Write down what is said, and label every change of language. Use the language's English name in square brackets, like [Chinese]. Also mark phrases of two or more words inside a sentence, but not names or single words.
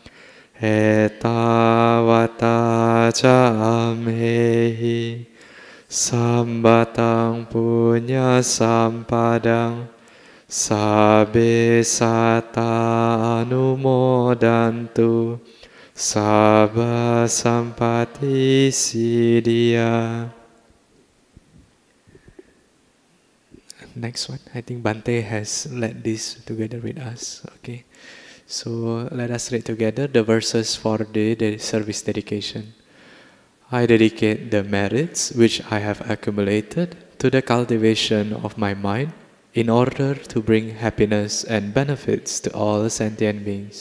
[Pali] etavata ca amhehi sambatang punya sampadang sabbe satta anumodantu sabba sampati siddhya. [English] Next one, I think Bhante has led this together with us. Okay, so let us read together the verses for the service dedication. I dedicate the merits which I have accumulated to the cultivation of my mind in order to bring happiness and benefits to all sentient beings.